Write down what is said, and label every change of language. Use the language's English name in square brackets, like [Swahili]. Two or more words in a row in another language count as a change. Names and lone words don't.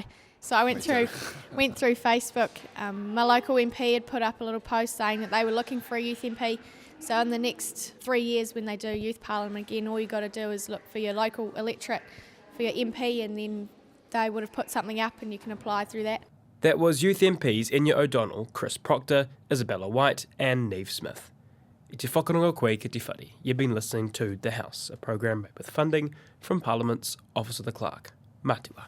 [English] So I went through Facebook. My local MP had put up a little post saying that they were looking for a youth MP. So in the next 3 years when they do youth parliament again, all you got to do is look for your local electorate, for your MP, and then they would have put something up and you can apply through that. That was youth MPs Inya O'Donnell, Chris Proctor, Isabella White and Neve Smith. [Māori] I te whakaronga koe ki te whare. [English] You've been listening to The House, a program with funding from Parliament's Office of the Clerk. Mātua.